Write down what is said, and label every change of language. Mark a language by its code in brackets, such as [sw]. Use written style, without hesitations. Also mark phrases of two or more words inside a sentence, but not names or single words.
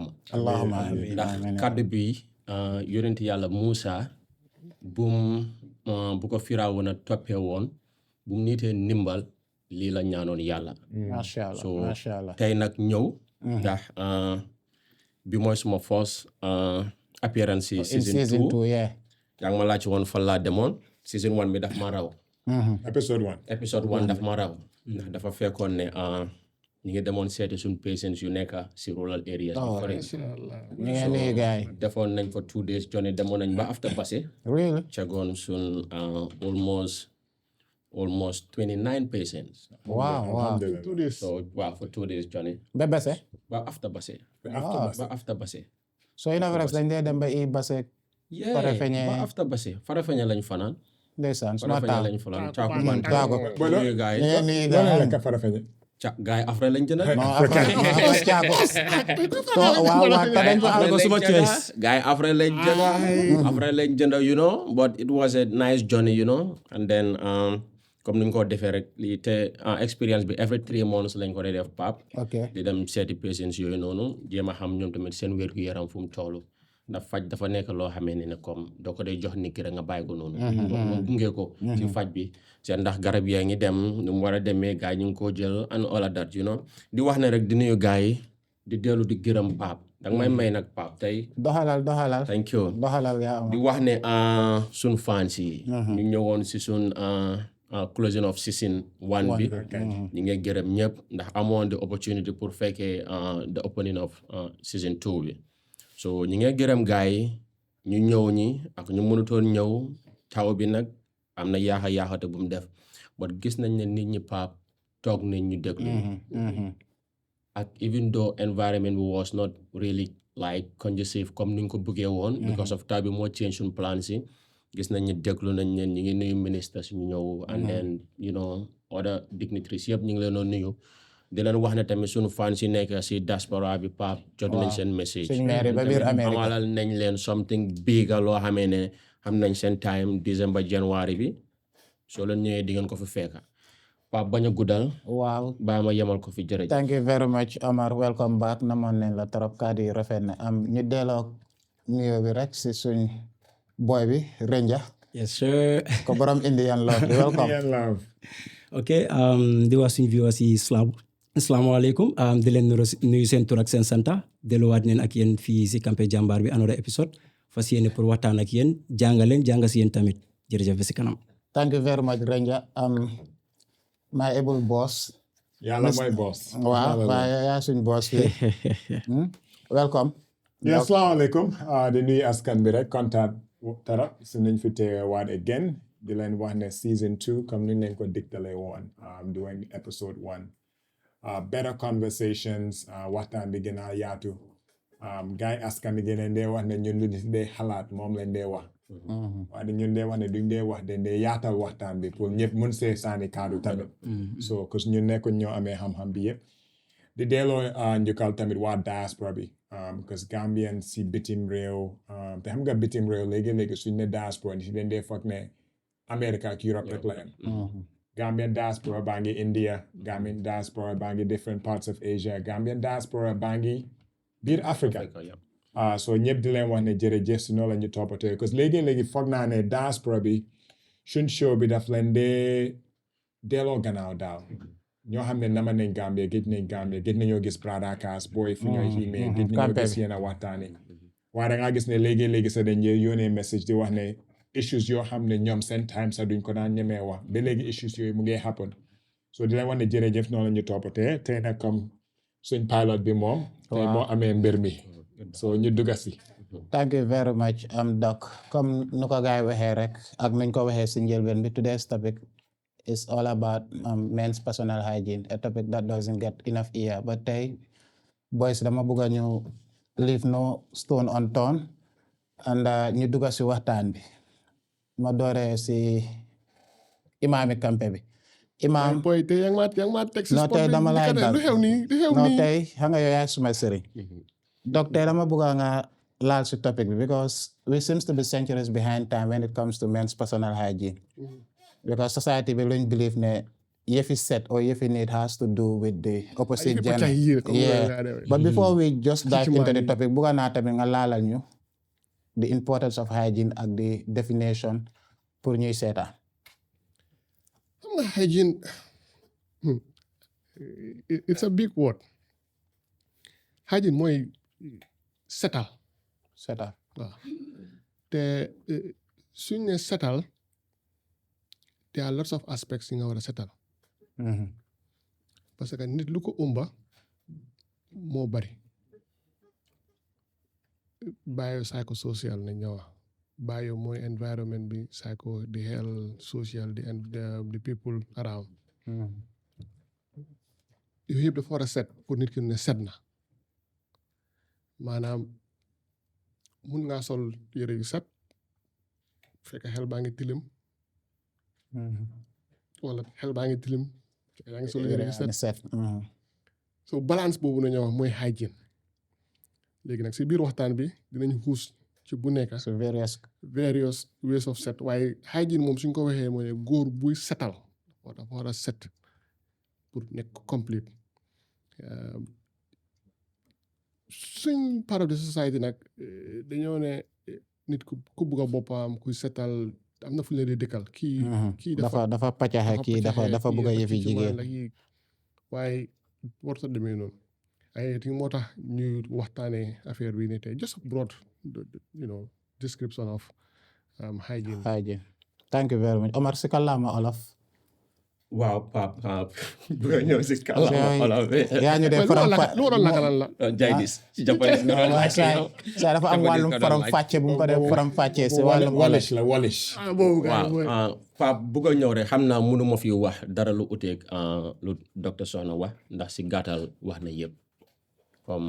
[ar] اللهم آمين [wo] ndax kàddu bi yonent yàlla Muusa bu ko Firawna toppee woon bu mu niitee ndimbal lii la ñaanoon yàlla [ar] ما شاء الله [wo] tey nag ñëw ndax bi mooy suma [en] first appearance in season 2 [wo] yaa ngi ma laaj woon fan laa demoon season 1 bi daf ma raw episode 1 daf ma raw ndax dafa fekkoon ne ñu ngi demoon seeti suñ patients yu nekk si [en] rural areas [wo] ñu ngi nii gaay defoon nañ fa [en] 2 days journey [wo] demoon nañ ba after Basse cegoon suñ [en] almost 29 patients. Wow. 2 days. So, for 2 days journey. [wo] Ba Basse? [en] Ba after Basse. After Basse. [wo] So Innovarex dañ dee dem ba i Basse. Farafenye. Ba after Basse. Farafenye lañ fanaan. Ndeysaan suma Farafenye lañ fanaan. Caakumaan. Nuyu gaay. Gaay afra lañ jënd. Non afra caako. Waaw ta dañ ko algo suma choice. Gaay afra lañ jënd. Afra lañ jënd, [en] you know, but it was a nice journey, you know. [wo] And then comme ni nga ko defee rek lii te expérience bi [en] every 3 months [wo] lañ ko def Pap di dem seeti patients yooyu noonu jéem a xam ñoom tamit seen wér gu yaram fu mu toll ndax faj dafa nekk loo xamee ne comme doo ko dee jox nit ki rek nga bàyyi ko noonu moom gunge ko ci faj bi seen ndax garab yaa ngi dem nu mu war a demee gars yi ñu ngi koo jël [en] and all of that, you know. [wo] Di wax ne rek di nuyu gars yi di dellu di gërëm Pap danga may may nag Pap tey doxalal [en] thank you [wo] doxalal yaa di wax ne suñ fans yi ñu ñëwoon si suñ [en] closing of season 1 [wo] bi ñu ngi gërëm ñëpp ndax amoon [en] the opportunity [wo] pour fekkee [en] the opening of season 2 [wo] bi so ñu ngi gërëm gars yi ñu ñëw ñi ak ñu mënutoon ñëw taw bi nag am na yaaxate bu mu def but gis nañ ne nit ñi Pap toog nañ ñu déglu ak [en] even though environment was not really like conducive [wo] comme ni nga ko bëggee woon [en] because of [wo] taw bi moo change suñ plans yi gis nañ ne déglu nañ leen ñu ngi nuyu ministre suñu ñëw [en] and then you know other dignitaries [wo] yëpp ñu ngi leen doon nuyu di leen wax ne tamit suñu fans yi nekk si diaspora bi Pap jot nañ seen message amalal nañ leen [en] something big [wo] loo xamee ne xam nañ seen [en] time December January [wo] bi soo leen ñëwee di ngeen ko fi fekka Pap bañ a guddal waaw bàyyi ma yemal ko fi jërëjëf. [en] Thank you very much Omar, welcome back [wo] namoon nañ la trop kàddu yi rafet na ñu delloo nuyoo bi rek si suñ boy bi Ranger. [en] Yes sir. [wo] Ko borom Indian love welcome. [en] Indian love. [wo] Okay, di wax suñu viewers yi asalaamaaleykum di leen nuyu seen tur ak seen santa delluwaat neen ak yéen fii si Campeh Jambarr bi [en] another episode [wo] fas yéene pour waxtaan ak yéen jàngaleen jàng si yéen tamit jërëjëf si kanam. [en] Thank you very much, Ranger. My able boss. [wo] Yàlla mooy boss. Waaw waaye yaa suñ boss fii. [en] Welcome. [wo] Yeah, asalaamaaleykum di nuyu askan bi rek kontaan tarap su nañ fi teewaat again di leen wax ne season 2 comme ni leen ko digtalee woon [en] doing episode 1 better conversations [wo] waxtaan bi gën a yaatu gars yi askan bi gën a dee wax ne ñun lu dee xalaat moom lañ dee wax waaye ñun dee wax ne duñ dee wax dañ dee yaatal waxtaan bi pour ñëpp mën see sànni kaddu tamit so cause ñun nekkuñ ñoo amee xam-xam bi yëpp di delloo njukkal tamit waa diaspora bi because Gambian si bitim réew te xam nga bitim réew léegi-léegi suñ ne diaspora ni si dañ dee foog ne America ak Europe rek la yem Gambian diaspora baa ngi India Gambian diaspora baa ngi [en] different parts of Asia [wo] Gambian diaspora baa ngi biir Africa so ñëpp di leen wax ne jërëjëf si noonu la ñu toppatoo parce que léegi-léegi foog naa ne diaspora bi suñ show bi daf leen dee delloo gannaaw daaw ñoo xam ne nama nañ Gambie gëj nañoo gis Bradakas booy fu ñooy xiimee gëj nañoo gis yéen a waxtaane waaye da ngaa gis ne léegi-léegi sax dañ yónnee message di wax ne issues yoo xam ne ñoom seen time sax duñ ko daan ñemee wax ba léegi issues yooyu mu ngi happen so di leen wax ne jërëjëf noonu la ñu toppatee tey nag comme suñ pilot bi moom tey moo amee mbir mi so ñu dugga si [en] Thank you very much Doc comme [wo] nu ko gaay waxee rek ak nuñ ko waxee si njëlbeen bi [en] today's topic is all about men's personal hygiene, a topic that doesn't get enough ear. [wo] But tey boys dama bëgg ñu [en] leave no stone unturned and [wo] ñu dugga si waxtaan bi ma dooree si imaami Campeh bi imaam boy tey yaa ngi ma teg si non tey dama lay dal lu xew nii non tey xam nga yow yaay suma sëriñ donc tey dama bëgg nga laal si [en] topic bi because we seems to be centuries behind time when it comes to men's personal hygiene because society bi luñ believe [wo] ne yëfi set [en] or yëfi need has to do with the opposite gender but before we just dive into the topic [wo] bëgg naa tamit nga laalal ñu [en] the importance of hygiene ak the definition [wo] pour ñuy seetaan xam nga hygiene [en] it's a big word [wo] hygiene mooy setal waaw te suñ ne setal [en] there are lots of aspects [wo] yi nga war a setal parce que nit lu ko ëmba moo bari biopsychosocial nañ ñoo wax bio mooy environment bi psycho [en] the health social the people around [wo] yooyu yëpp dafa war a set pour nit ki ne set na maanaam mun ngaa sol yére yu set fekk xel baa ngi tilim wala xel baa ngi tilim yaa ngi sol yére yu set so balance boobu nañoo wax mooy hygiene léegi nag si biir waxtaan bi dinañ xuus ci bu nekk [en] so various [wo] ways of set waaye hygiene moom suñ ko waxee mooy góor buy setal dafa war a set pour nekk complete suñ [en] part of the society [wo] nag dañoo ne nit ku bugg a boppam kuy setal am na fu ñu leen di dëkkal kii dafa paccaxe kii dafa bëgg a yëfi jigéen waaye warut a demee noonu ay moo tax ñuy waxtaanee affaire bi ne tey [en] just a broad description of hygiene. Thank you very much Omar [wo] si kàllaama olof waaw Pap bëgg a ñëw si kàllaama olof yaa ñu dee faram lu waroon naka lan la jaydis ci japonais saa dafa am wàllum faram fàcce bu mu ko def faram fàcce si wàllum walish waaw Pap bëgg a ñëw rek xam naa mënuma fi wax dara lu uteeg lu docteur Soxna wax ndax si gàttal wax na yëpp comme